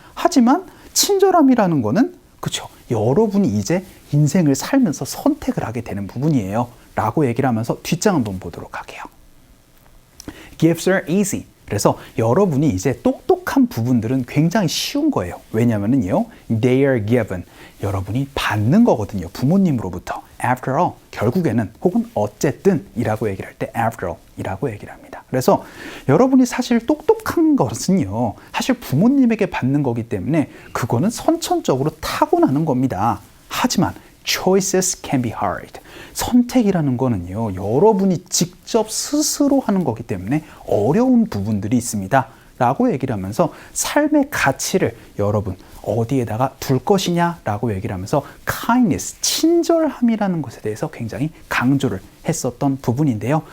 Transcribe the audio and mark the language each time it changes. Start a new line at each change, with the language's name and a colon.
Korean: 하지만 친절함이라는 거는 그렇죠? 여러분이 이제 인생을 살면서 선택을 하게 되는 부분이에요. 라고 얘기를 하면서 뒷장 한번 보도록 할게요.
English: Gifts are easy.
Korean: 그래서 여러분이 이제 똑똑한 부분들은 굉장히 쉬운 거예요. 왜냐면은요,
English: they are given.
Korean: 여러분이 받는 거거든요. 부모님으로부터.
English: After all,
Korean: 결국에는 혹은 어쨌든 이라고 얘기를 할 때
English: after all
Korean: 이라고 얘기를 합니다. 그래서 여러분이 사실 똑똑한 것은요, 사실 부모님에게 받는 거기 때문에 그거는 선천적으로 타고나는 겁니다. 하지만
English: choices can be hard.
Korean: 선택이라는 거는요, 여러분이 직접 스스로 하는 거기 때문에 어려운 부분들이 있습니다. 라고 얘기를 하면서 삶의 가치를 여러분 어디에다가 둘 것이냐 라고 얘기를 하면서 kindness, 친절함이라는 것에 대해서 굉장히 강조를 했었던 부분인데요.